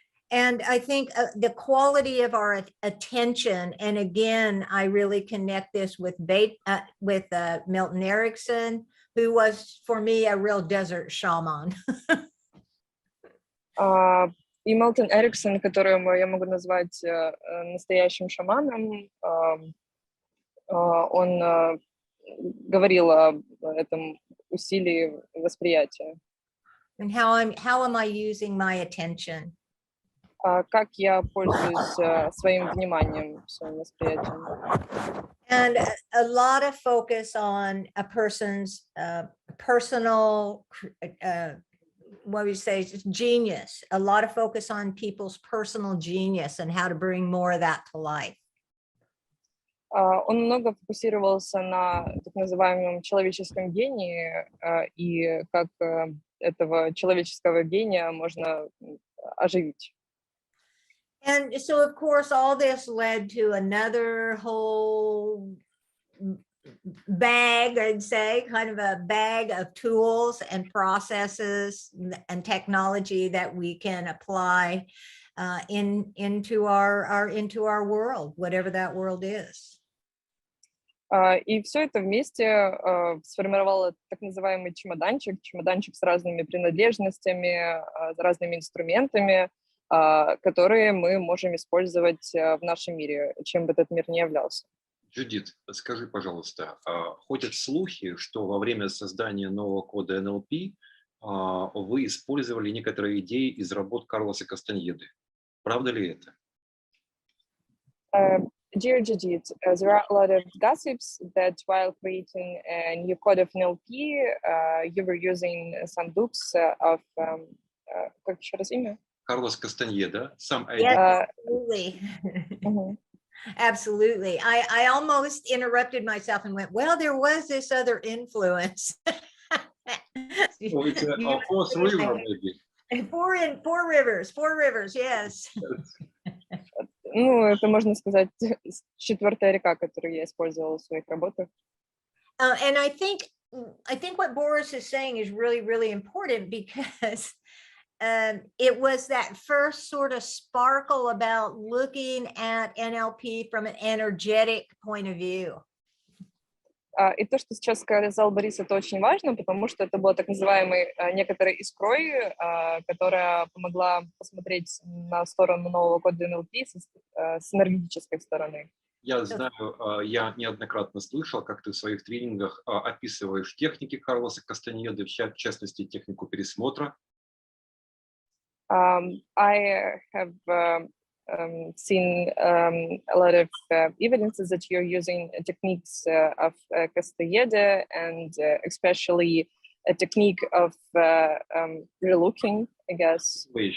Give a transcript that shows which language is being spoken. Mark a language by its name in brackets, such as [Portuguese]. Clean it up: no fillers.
[English] And I think the quality of our attention, and again, I really connect this with Milton Erickson, who was for me a real desert shaman. [Russian] И Milton Erickson, которого я могу назвать настоящим шаманом, он говорил об этом усилии восприятия. [English] And how am I using my attention? [Russian] Как я пользуюсь своим вниманием, своим восприятием. [English] And a lot of focus on a person's personal, what we say, genius. A lot of focus on people's personal genius and how to bring more of that to life. [Russian] Он много фокусировался на так называемом человеческом гении и как этого человеческого гения можно оживить. [English] And so, of course, all this led to another whole bag, I'd say, kind of a bag of tools and processes and technology that we can apply into our world, whatever that world is. [Russian] И все это вместе сформировало так называемый чемоданчик с разными принадлежностями, с разными инструментами, которые мы можем использовать в нашем мире, чем бы этот мир ни являлся. Judith, скажи, пожалуйста, ходят слухи, что во время создания нового кода NLP вы использовали некоторые идеи из работ Карлоса Кастаньеды. Правда ли это? [English] Dear Judith, there are a lot of gossips that while creating a new code of NLP, you were using some books of, [Russian] как еще раз имя? Карлос Кастаньеда, сам [English] Yes, absolutely. Absolutely. I almost interrupted myself and went, well, there was this other influence. Oh, it's a fourth river, maybe. Four rivers, yes. [Russian] Ну, это можно сказать четвертая река, которую я использовала в своих работах. [English] And I think what Boris is saying is really, really important because it was that first sort of sparkle about looking at NLP from an energetic point of view. [Russian] И то, что сейчас сказал Борис, это очень важно, потому что это было так называемой некоторой искрой, которая помогла посмотреть на сторону нового кода NLP с энергетической стороны. Я знаю, я неоднократно слышал, как ты в своих тренингах описываешь техники Карлоса Кастаньеды, в частности, технику пересмотра. [English] I have seen a lot of evidences that you're using techniques of Castaneda and especially a technique of relooking, I guess.